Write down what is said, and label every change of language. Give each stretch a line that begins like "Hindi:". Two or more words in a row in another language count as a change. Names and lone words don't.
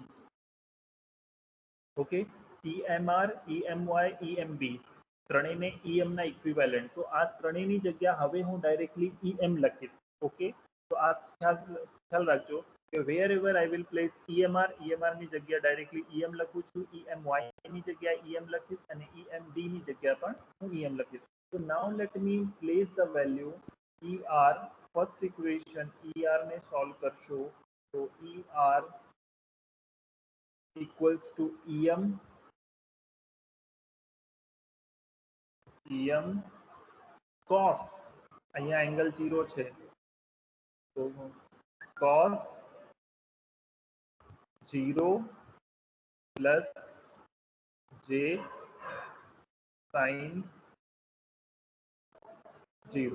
Gujarati: ઓકે, EMR EMY EMB ત્રણેયને EM ના ઇક્વિવેલન્ટ. તો આ ત્રણેયની જગ્યા હવે હું ડાયરેક્ટલી EM લખીશ. ઓકે, તો આ ખ્યાલ રાખજો કે
English: wherever I will place
Gujarati: EMR ની જગ્યા ડાયરેક્ટલી EM લખું છું, EMY ની જગ્યા EM લખીશ અને EMB ની જગ્યા પણ હું EM લખીશ.
English: So now let me place the value ER. first equation
Gujarati: ER ને સોલ્વ કરશો તો
English: ER equals to EM cos,
Gujarati: અહીંયા એંગલ 0 છે તો
English: cos 0 plus j sin 0.